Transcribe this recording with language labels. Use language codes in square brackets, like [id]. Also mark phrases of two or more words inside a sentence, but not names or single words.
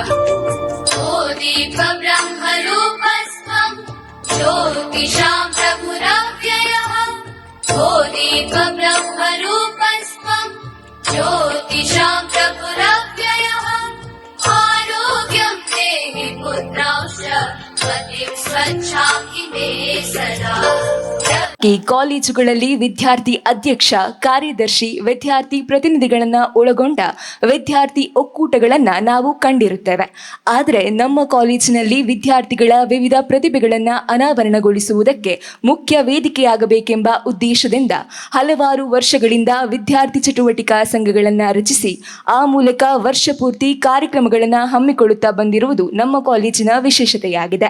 [sa] ओ दीपब्रह्मरूपस्त्वं ज्योतिषां प्रभुरव्ययः ओ ओ दीप ब्रह्मरूपस्त्वं ज्योतिषां प्रभुरव्ययः आरोग्यं देहि पुत्रांश्च पतिं स्वच्छां मे सदा [kn] ಈ ಕಾಲೇಜುಗಳಲ್ಲಿ ವಿದ್ಯಾರ್ಥಿ ಅಧ್ಯಕ್ಷ, ಕಾರ್ಯದರ್ಶಿ, ವಿದ್ಯಾರ್ಥಿ ಪ್ರತಿನಿಧಿಗಳನ್ನ ಒಳಗೊಂಡ ವಿದ್ಯಾರ್ಥಿ ಒಕ್ಕೂಟಗಳನ್ನ ನಾವು ಕಂಡಿರುತ್ತೇವೆ. ಆದರೆ ನಮ್ಮ ಕಾಲೇಜಿನಲ್ಲಿ ವಿದ್ಯಾರ್ಥಿಗಳ ವಿವಿಧ ಪ್ರತಿಭೆಗಳನ್ನ ಅನಾವರಣಗೊಳಿಸುವುದಕ್ಕೆ ಮುಖ್ಯ ವೇದಿಕೆಯಾಗಬೇಕೆಂಬ ಉದ್ದೇಶದಿಂದ ಹಲವಾರು ವರ್ಷಗಳಿಂದ ವಿದ್ಯಾರ್ಥಿ ಚಟುವಟಿಕಾ ಸಂಘಗಳನ್ನ ರಚಿಸಿ ಆ ಮೂಲಕ ವರ್ಷ ಪೂರ್ತಿ ಕಾರ್ಯಕ್ರಮಗಳನ್ನ ಹಮ್ಮಿಕೊಳ್ಳುತ್ತಾ ಬಂದಿರುವುದು ನಮ್ಮ ಕಾಲೇಜಿನ ವಿಶೇಷತೆಯಾಗಿದೆ.